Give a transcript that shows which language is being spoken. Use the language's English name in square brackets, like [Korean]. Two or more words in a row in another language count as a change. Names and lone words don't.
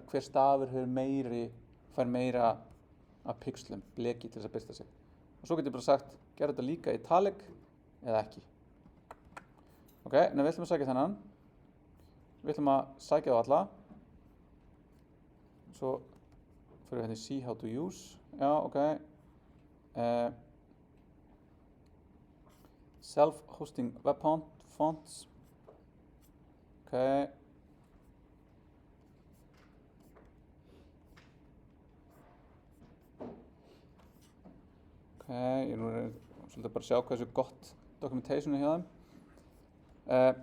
[Icelandic] Hver stafur fær meira af pixlum, bleki til þess að birta sig. Og svo getur ég bara sagt, gera þetta líka í italic eða ekki. Ok, en við ætlum að sækja þennan. Við ætlum að sækja á alla. Svo fyrir við hérna í [English] see how to use. [Icelandic] Já, ok. [English] Self-hosting web fonts. [Icelandic] Ok. Ég er nú svolítið bara að sjá hversu gott documentation er hjá þeim.